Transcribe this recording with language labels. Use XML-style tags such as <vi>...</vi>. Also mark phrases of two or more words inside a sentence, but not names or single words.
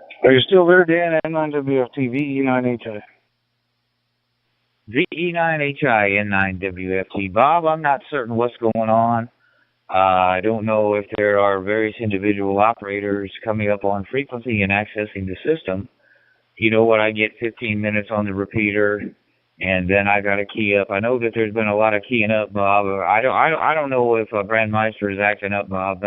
<en>Are you still there, Dan? N9WFT, VE9HI. VE9HI, N9WFT. Bob, I'm not certain what's going on. I don't know if there are various individual operators coming up on frequency and accessing the system. You know what? I get 15 minutes on the repeater, and then I got to key up. I know that there's been a lot of keying up, Bob. I don't know if Brandmeister is acting up, Bob.</en>